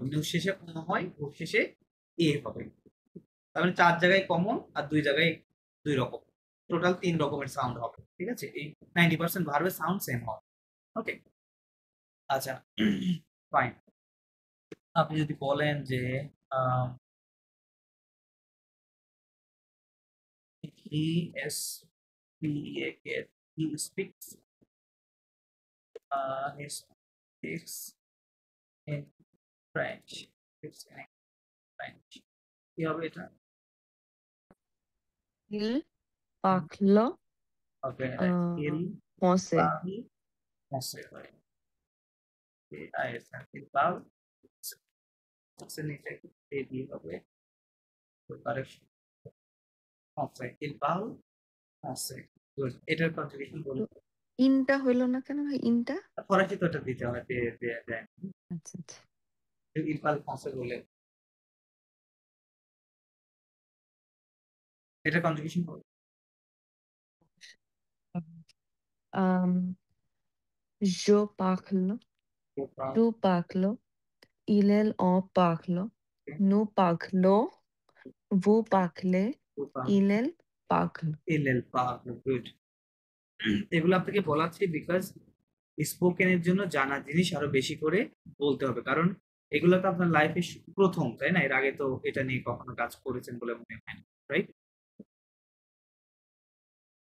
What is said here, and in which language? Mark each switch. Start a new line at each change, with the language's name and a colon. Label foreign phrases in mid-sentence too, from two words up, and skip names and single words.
Bangla: নু শেষে কোনো হয়, ঘুর শেষে এ হবে। তার মানে 4 জায়গায় কমন আর 2 জায়গায় 2 রকম, টোটাল 3 রকমের সাউন্ড হবে, ঠিক আছে। এই 90% ভার্বের সাউন্ড সেম হবে। ওকে, আচ্ছা, ফাইন। আপনি যদি বলেন যে
English: he is he speaks he speaks in French, speaks in French,
Bangla: কি হবে এটা?
French: Il parle
Bangla: হবে il
French: français. parle français,
Bangla: হয়
French: il parle français,
Bangla: নিচে এ দিয়ে হবে কারেকশন,
French: français, il parle français।
Bangla: গুড, এটার কন্ট্রিবিউশন তো বলুন। ইনটা হইল না কেন ভাই, ইনটা? ফরাসি তো এটা দিতে হয়, দেয়া যায়। আচ্ছা, আচ্ছা।
French: il parle français
Bangla: বলে এটার কন্ট্রিবিউশন বলুন।
French: Um, je parle, il parle, tu parles, on parle, nous parlons, vous parlez, il parle, il parle. il parle,
Bangla: গুড। এগুলো আপনাকে বলাচ্ছি বিকজ স্পোকেনের জন্য জানা জিনিস আরো বেশি করে বলতে হবে, কারণ এগুলো তো আপনার লাইফে প্রথম, তাই না? এর আগে তো এটা নিয়ে কখনো কাজ করেছেন বলে মনে হয় না, রাইট?